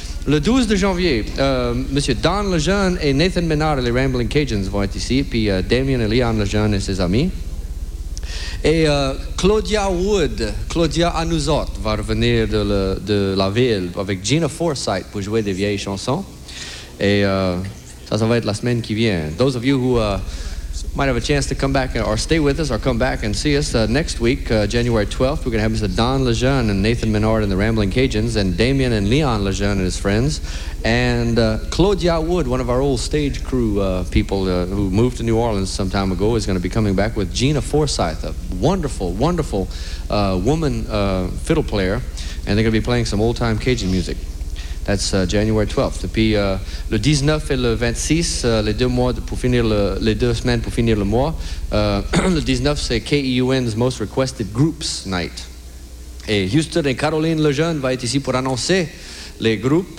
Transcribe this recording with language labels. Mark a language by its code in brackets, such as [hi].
[fr] Le 12 de janvier, Monsieur Don Lejeune et Nathan Menard et les Rambling Cajuns vont être ici, puis Damien et Leon Lejeune et ses amis. Et Claudia Anouzot va revenir de la ville avec Gina Forsythe pour jouer des vieilles chansons. Et ça va être la semaine qui vient. [en] Those of you who might have a chance to come back or stay with us or come back and see us next week, January 12th, we're going to have Mr. Don Lejeune and Nathan Menard and the Rambling Cajuns and Damien and Leon Lejeune and his friends. And Claudia Wood, one of our old stage crew people who moved to New Orleans some time ago, is going to be coming back with Gina Forsythe, a wonderful, wonderful woman fiddle player. And they're going to be playing some old-time Cajun music. That's January 12th. [fr] Et puis le 19 et le 26, les deux mois pour finir les deux semaines pour finir le mois. le 19, c'est KEUN's Most Requested Groups Night. Et Houston et Caroline Lejeune va être ici pour annoncer les groupes.